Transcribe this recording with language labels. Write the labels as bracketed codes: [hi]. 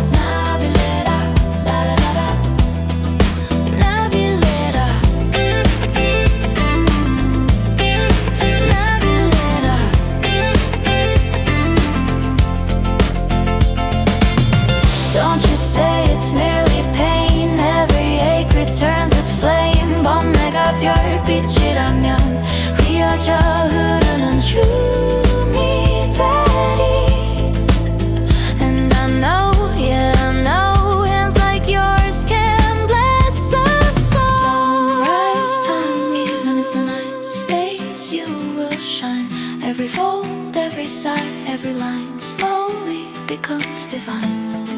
[ko] Nabilera, la la la la. Nabilera, Nabilera. [en] Don't you say it's merely pain. Every ache returns as flame. [ko] 번뇌가 별빛이라면 휘어져 흐르는 춤이 되리. [en] And I know, yeah, I know, hands like yours can bless the soul. Don't rise time, even if the night stays, you will shine. Every fold, every sigh, every line slowly becomes divine.